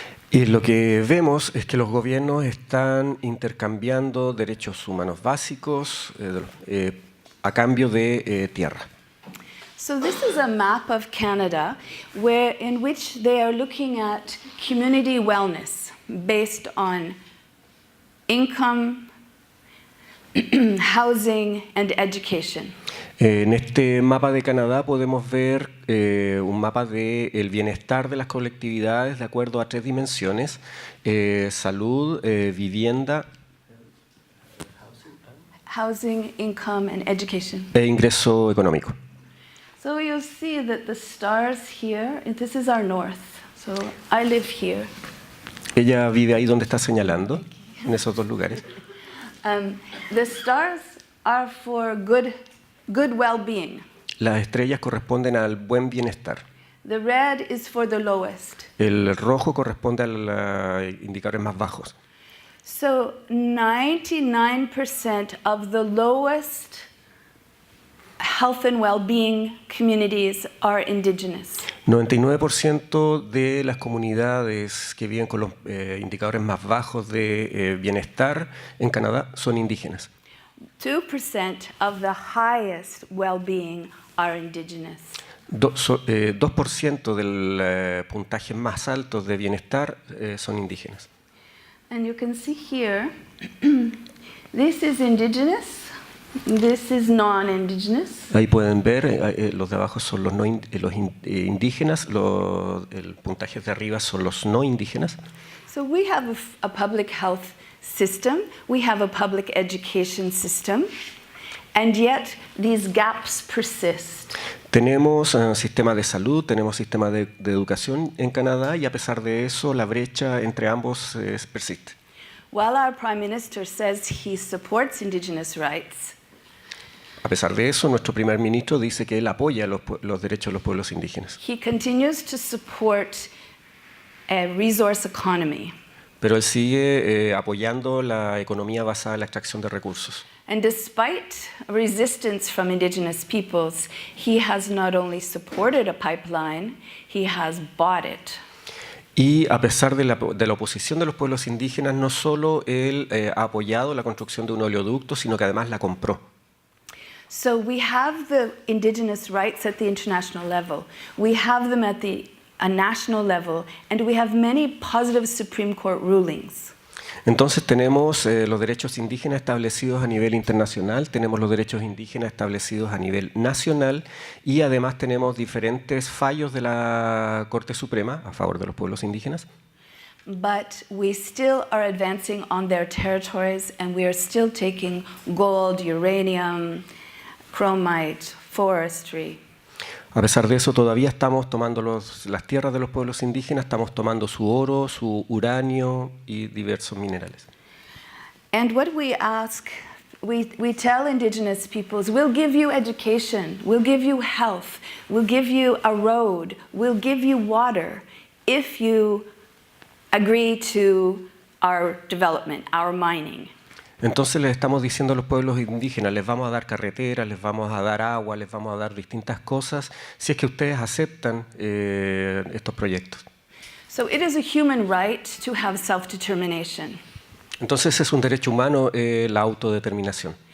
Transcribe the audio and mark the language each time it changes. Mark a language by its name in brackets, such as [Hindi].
[Spanish] Y lo que vemos es que los gobiernos están intercambiando derechos humanos básicos a cambio de tierra. [English] So this is a map of Canada in which they are looking at community wellness based on income, housing, and education. [Spanish] En este mapa de Canadá podemos ver un mapa del bienestar de las colectividades de acuerdo a 3 dimensiones: salud, vivienda, [English] Housing, income, and education. [Spanish] E ingreso económico. [English] So you'll see that the stars here, this is our north. So I live here. [Spanish] Ella vive ahí donde está señalando, en esos 2 lugares. [English] The stars are for good well-being. [Spanish] Las estrellas corresponden al buen bienestar. [English] The red is for the lowest. [Spanish] El rojo corresponde a los indicadores más bajos. [English] So 99% of the lowest health and well-being communities are indigenous. [Spanish] 99% de las comunidades que viven con los indicadores más bajos de bienestar en Canadá son indígenas. [English] 2% of the highest well-being are indigenous. [Spanish] 2% del puntaje más alto de bienestar son indígenas. [English] And you can see here, this is indigenous. This is non-indigenous. [Spanish] Ahí pueden ver, los de abajo son los, indígenas, el puntaje de arriba son los no indígenas. [English] So we have a public health system, we have a public education system, and yet these gaps persist. [Spanish] Tenemos sistema de salud, tenemos sistema de educación en Canadá y a pesar de eso la brecha entre ambos persiste. [English] While our Prime Minister says he supports indigenous rights, [Spanish] a pesar de eso, nuestro primer ministro dice que él apoya los derechos de los pueblos indígenas. [English] he continues to support a resource economy. [Spanish] Pero él sigue apoyando la economía basada en la extracción de recursos. [English] And despite resistance from indigenous peoples, he has not only supported a pipeline, he has bought it. [Spanish] Y a pesar de la oposición de los pueblos indígenas, no solo él ha apoyado la construcción de un oleoducto, sino que además la compró. [English] So we have the indigenous rights at the international level. We have them at a national level, and we have many positive Supreme Court rulings. [Spanish] Entonces tenemos los derechos indígenas establecidos a nivel internacional, tenemos los derechos indígenas establecidos a nivel nacional y además tenemos diferentes fallos de la Corte Suprema a favor de los pueblos indígenas. [English] But we still are advancing on their territories, and we are still taking gold, uranium, chromite, forestry. [Spanish] A pesar de eso, todavía estamos tomando las tierras de los pueblos indígenas, estamos tomando su oro, su uranio y diversos minerales. [English] And what we ask, we tell indigenous peoples, we'll give you education, we'll give you health, we'll give you a road, we'll give you water if you agree to our development, our mining. [Spanish] Entonces les estamos diciendo a los pueblos indígenas, les vamos a dar carreteras, les vamos a dar agua, les vamos a dar distintas cosas, si es que ustedes aceptan estos proyectos. [English] So it is a human right to have self-determination. [Spanish] Entonces es un derecho humano la autodeterminación.